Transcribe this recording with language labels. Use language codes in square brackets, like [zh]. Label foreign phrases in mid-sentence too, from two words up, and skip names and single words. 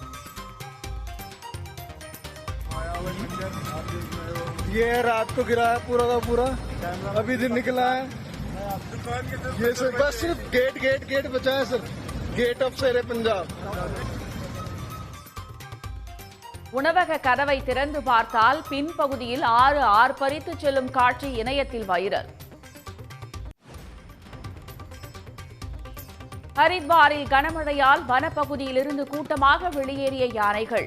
[hi] ये रात को गिरा है पूरा का पूरा, अभी दिन निकला है। ये सर बस सिर्फ गेट बचा है सर, गेट ऑफ शेरे पंजाब. [ta] உணவக கதவை திறந்து பார்த்தால் பின்பகுதியில் 6 ஆர்ப்பரித்து செல்லும் காட்சி இணையத்தில் வைரல். ஹரித்வாரில் கனமழையால் வனப்பகுதியிலிருந்து கூட்டமாக வெளியேறிய யானைகள்.